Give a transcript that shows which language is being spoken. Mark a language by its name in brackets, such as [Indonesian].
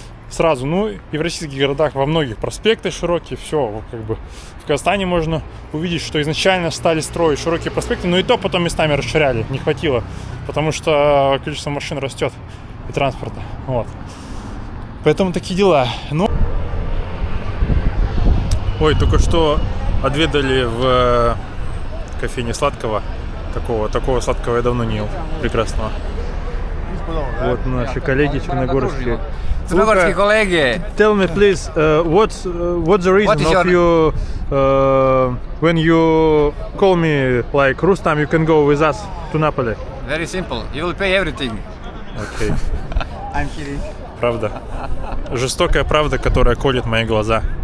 [Russian] сразу, ну и в российских городах во многих проспекты широкие, все, как бы в Казахстане можно увидеть, что изначально стали строить широкие проспекты, но и то потом местами расширяли, не хватило, потому что количество машин растет и транспорта, вот, поэтому такие дела, ну. Ой, только что отведали в кофейне сладкого. Такого сладкого я давно не ел. Прекрасного. Вот наши коллеги черногорские. Черногорские коллеги. [English] Tell me, please, what's the reason of you when you call me like Rustam, you can go with us to Napoli? Very simple. You will pay everything. Okay. I'm kidding. [Russian] Правда. Жестокая правда, которая колет мои глаза.